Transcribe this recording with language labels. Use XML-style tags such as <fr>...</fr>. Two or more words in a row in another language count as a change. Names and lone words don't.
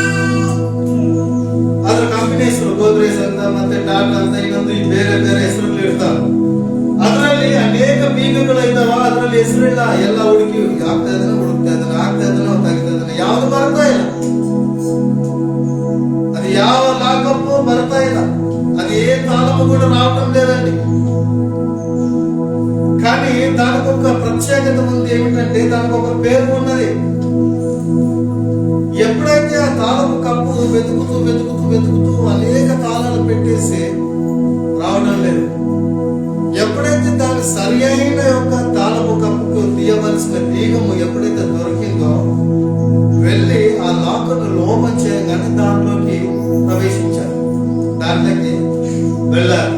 <kn>ಅದ್ರ ಕಂಪನಿ ಹೆಸರು ಗೋದ್ರೇಜ್ ಅಂತ, ಮತ್ತೆ ಟಾಟಾ ಅಂತ, ಇನ್ನೊಂದು ಬೇರೆ ಬೇರೆ ಹೆಸರುಗಳು ಇರ್ತಾವ. ಅದರಲ್ಲಿ ಅನೇಕ ಬೀಗಗಳು ಇದ್ದಾವ, ಅದರಲ್ಲಿ ಹೆಸರಿಲ್ಲ. ಎಲ್ಲ ಹುಡುಕಿ ಆಗ್ತಾ ಇದ್ದಾನೆ, ಹುಡುಕ್ತಾ ಇದ್ದಾನೆ, ಆಗ್ತಾ ಇದ್ದಾನೆ, ತೆಗಿತಾ ಇದ್ದಾನೆ, ಯಾವ್ದು ಬರ್ತಾ ಇಲ್ಲ. అది ಯಾವ లాకప్పు ಬರ್ತಾ ಇಲ್ಲ,</kn> <te>అది ఏ తాళము కూడా రావటం లేదండి. కానీ దానికి ఒక ప్రత్యేకత ఉంది. ఏమిటంటే దానికి ఒక పేరు ఉన్నది. ఎప్పుడైతే ఆ తాళము కప్పు వెతుకుతూ వెతుకుతూ వెతుకుతూ అనేక తాళాలు పెట్టేసి రావడం లేదు, ఎప్పుడైతే దాని సరి అయిన యొక్క తాళము కప్పుకు తీయవలసిన బీగము ఎప్పుడైతే దొరికిందో, వెళ్ళి ఆ లాకర్ను లోపం చేయగానే దాంట్లోకి ప్రవేశించారు, దాంట్లోకి వెళ్ళారు.</te>